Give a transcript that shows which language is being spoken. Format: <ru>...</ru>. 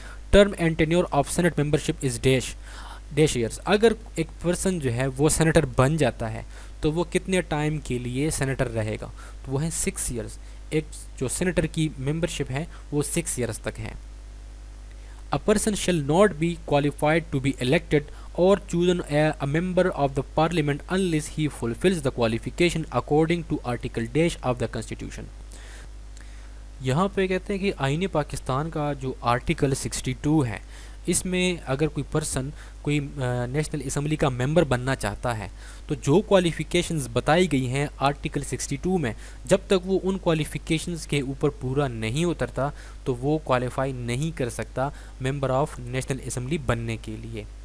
<en>Term and tenure of senate membership is dash years.</en> <ur>اگر ایک person جو ہے وہ سینیٹر بن جاتا ہے تو وہ کتنے ٹائم کے لیے سینیٹر رہے گا؟ تو وہ ہیں 6 ایئرس. ایک جو سینیٹر کی ممبرشپ ہے وہ 6 ایئرس تک ہے.</ur> <en>A person shall not be qualified to be elected or chosen a member of the parliament unless he fulfills the qualification according to article dash of the constitution.</en> <ur>یہاں پہ کہتے ہیں کہ آئین پاکستان کا جو آرٹیکل 62 ہے، اس میں اگر کوئی پرسن کوئی نیشنل اسمبلی کا ممبر بننا چاہتا ہے تو جو کوالیفیکیشنز بتائی گئی ہیں آرٹیکل 62 میں، جب تک وہ ان کوالیفیکیشنز کے اوپر پورا نہیں اترتا تو وہ کوالیفائی نہیں کر سکتا ممبر آف نیشنل اسمبلی بننے کے لیے.</ur>